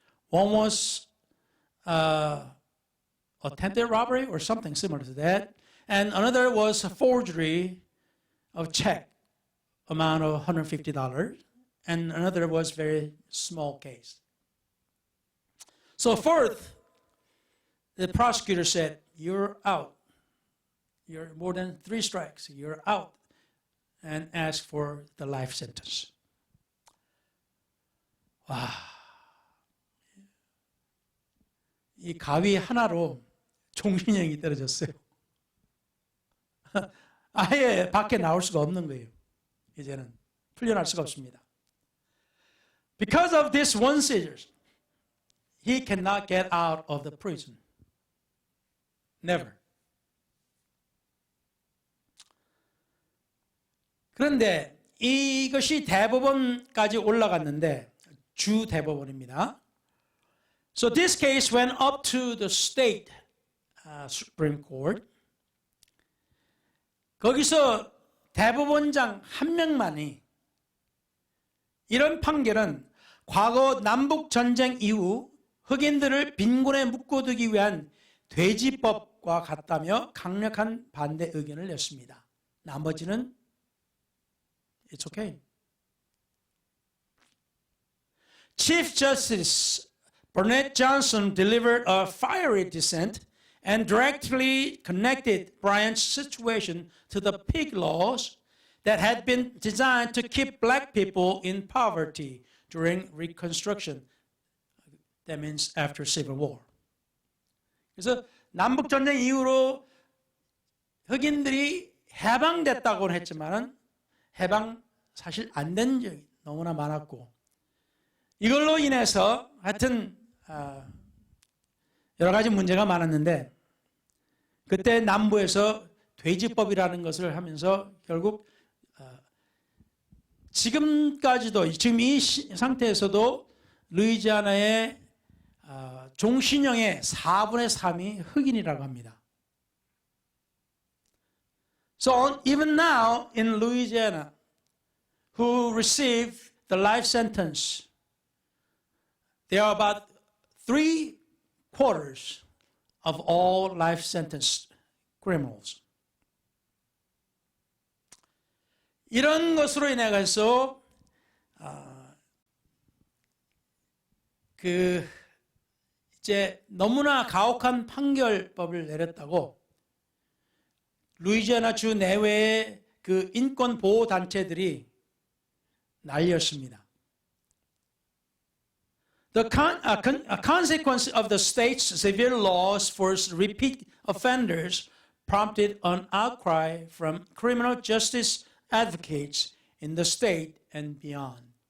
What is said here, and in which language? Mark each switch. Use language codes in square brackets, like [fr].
[en] One was attempted robbery or something similar to that, and another was a forgery of check amount of $150, and another was very small case. So fourth, the prosecutor said, "You're out. You're more than 3 strikes. You're out," and asked for the life sentence. [ko] 와, 이 가위 하나로 종신형이 떨어졌어요. 아예 밖에 나올 수가 없는 거예요. 이제는 풀려날 수가 없습니다. [en] Because of this one seizure, he cannot get out of the prison. Never. [ko] 그런데 이것이 대법원까지 올라갔는데 주 대법원입니다. [en] So this case went up to the state Supreme Court. [ko] 거기서 대법원장 한 명만이 이런 판결은 과거 남북전쟁 이후 흑인들을 빈곤에 묶어두기 위한 돼지법과 같다며 강력한 반대 의견을 냈습니다. 나머지는 [en] It's okay. Chief Justice Burnett Johnson delivered a fiery dissent and directly connected Bryant's situation to the pig laws that had been designed to keep black people in poverty during Reconstruction. That means after Civil War. [ko] 그래서 남북전쟁 이후로 흑인들이 해방됐다고는 했지만은 해방 사실 안 된 적이 너무나 많았고 이걸로 인해서 하여튼 여러 가지 문제가 많았는데 그때 남부에서 돼지법이라는 것을 하면서 결국 지금까지도 지금 이 상태에서도 루이지아나의 종신형의 4분의 3이 흑인이라고 합니다. [en] So even now in Louisiana, who received the life sentence, there are about 3/4 of all life sentence criminals. [ko] 이런 것으로 인해서 이제 너무나 가혹한 판결법을 내렸다고 루이지아나 주 내외의 그 인권 보호 단체들이 난리였습니다. [en] The consequence of the state's severe laws for repeat offenders prompted an outcry from criminal justice advocates in the state and beyond.